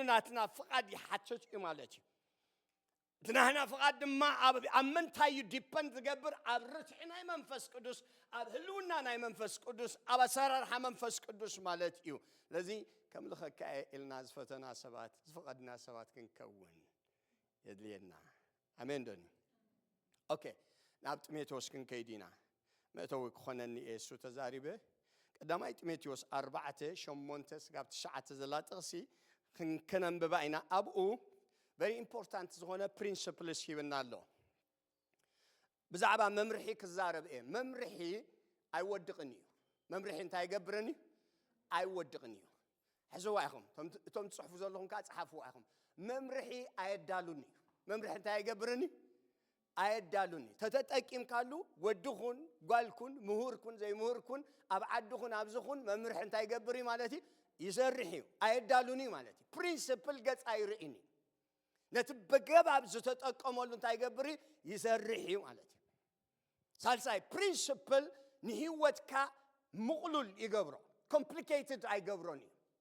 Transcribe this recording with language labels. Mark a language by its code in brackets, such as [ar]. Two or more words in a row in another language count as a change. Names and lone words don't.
[ti] ናትና ፍቓድ ይሓትት እዩ ማለት እዩ ትናህና ፍቓድ ድማ ኣብ ምንታይ ዲፐንድ ዝገብር ኣብ ርትዕ ናይ መንፈስ ቅዱስ ኣብ ህልውና ናይ መንፈስ ቅዱስ ኣብ ኣሰራርሓ መንፈስ ቅዱስ ማለት እዩ ለዚ ከምልኸካ ኢልና ዝፈተና ሰባት ዝፈቐድና ሰባት ክንከውን የድልየና ኣሜን ዶኒ ኦኬ ናብ ጢሞቴዎስ ክንከይድ ኢና መእተዊ ክኾነኒ እሱ ተዛሪበ ቀዳማይ ጢሞቴዎስ 4:8-9 ዘላ ጥቕሲ ክንከነንብባ ኢና ኣብኡ [en] very important [ti] ዝኾነ principles ሂብና ኣሎ ብዛዕባ መምርሒ ክዛረብ እየ መምርሒ ኣይወድቕን እዩ መምርሒ እንታይ ይገብረን እዩ ኣይወድቕን እዩ ሕዝዋ ኢኹም እቶም ትጽሕፉ ዘለኹም ከዓ ጽሓፍዋ ኢኹም መምርሒ ኣየዳሉን እዩ መምርሒ እንታይ ይገብረን እዩ ኣየዳሉን እዩ ተተጠቂምካሉ ወድኹን ጓልኩን ምሁርኩን ዘይምሁርኩን ኣብ ዓድኹን ኣብዝኹን መምርሒ እንታይ ይገብር እዩ ማለት እዩ ይሰርሕ እዩ ኣየዳሉን እዩ ማለት እዩ ፕሪንሲፕል ገጽ ኣይርኢን እዩ ነቲ በገባብ ዝተጠቀመሉ እንታይ ይገብር ይሰርሕ እዩ ማለት እዩ ሳልሳይ ፕሪንሲፕል ንህይወትካ ምቕሉል ይገብሮ ኮምፕሊኬትድ ኣይገብሮን እዩ